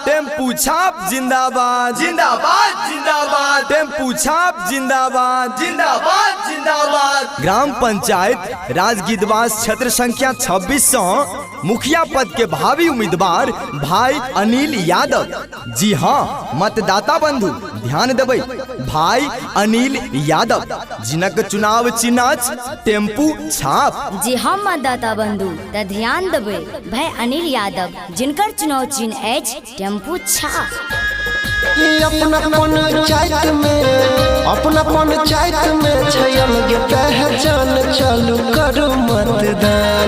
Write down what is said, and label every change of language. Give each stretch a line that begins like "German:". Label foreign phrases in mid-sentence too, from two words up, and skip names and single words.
Maithili: टेम्पू छाप जिंदाबाद जिंदाबाद जिंदाबाद टेम्पू छाप जिंदाबाद जिंदाबाद जिंदाबाद ग्राम पंचायत राज गिदवास क्षेत्र संख्या 2600 मुखिया पद के भावी उम्मीदवार भाई अनिल यादव। जी हाँ मतदाता बंधु ध्यान देबै, भाई अनिल यादव जिनक चुनाव चिन्ह टेम्पू छाप। जी हाँ मतदाता बंधु त ध्यान देबै, भाई अनिल यादव जिनकर चुनाव चिन्ह अछि टेम्पू छाप। अपना पंचायत में छयल गे पहचान चालू करू मतदान।